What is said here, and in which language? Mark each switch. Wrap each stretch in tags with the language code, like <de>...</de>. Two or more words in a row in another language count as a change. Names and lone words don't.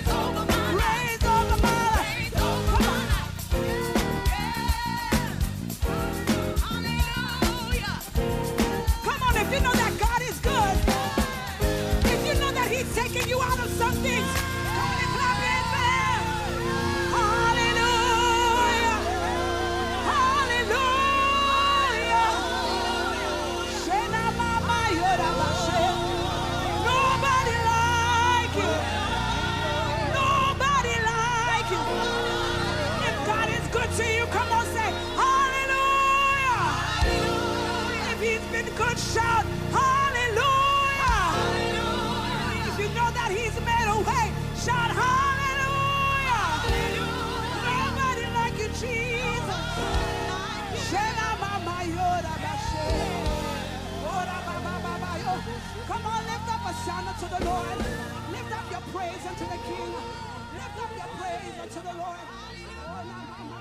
<en>Reigns over my life. Come on. Come on, if you know that God is good, if you know that he's taking you out of some things, come on and clap your hands for him. Hallelujah. Hallelujah. Shena mama yora bashe. Nobody like you. Nobody like you. If God is good to you, come on, say hallelujah. If he's been good, shout hallelujah. If you know that he's made a way, shout hallelujah. Nobody like you, Jesus. Shena mama yora bashe. Ora ba ba ba ba yo. Come on, lift up a sound unto the Lord. Lift up your praise unto the King. Lift up your praise unto the Lord. Oh,</en>